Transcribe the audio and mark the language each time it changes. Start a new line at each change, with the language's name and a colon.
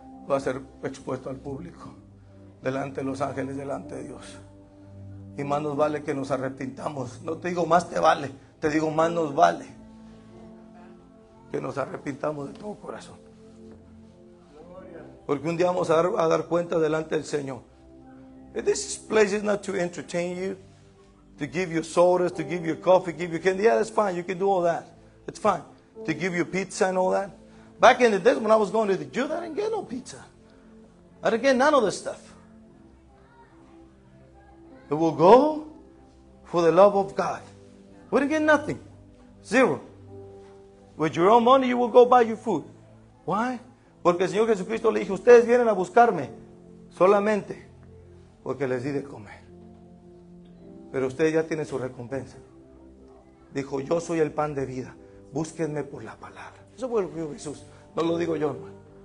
Spanish: Va a ser expuesto al público, delante de los ángeles, delante de Dios. Y más nos vale que nos arrepintamos. No te digo más te vale, te digo más nos vale que nos arrepintamos de todo corazón. Porque un día vamos a dar cuenta delante del Señor.
English: This place is not to entertain you, to give you sodas, to give you coffee, give you candy. Yeah, that's fine. You can do all that. It's fine. To give you pizza and all that. Back in the days when I was going to the Jews, I didn't get no pizza. I didn't get none of this stuff. It will go for the love of God. We didn't get nothing. Zero. With your own money, you will go buy your food. Why?
Spanish: Porque el Señor Jesucristo le dijo, ustedes vienen a buscarme solamente porque les di de comer. Pero ustedes ya tienen su recompensa. Dijo, yo soy el pan de vida. Búsquenme por la palabra. Eso fue lo que dijo Jesús. No lo digo yo, hermano.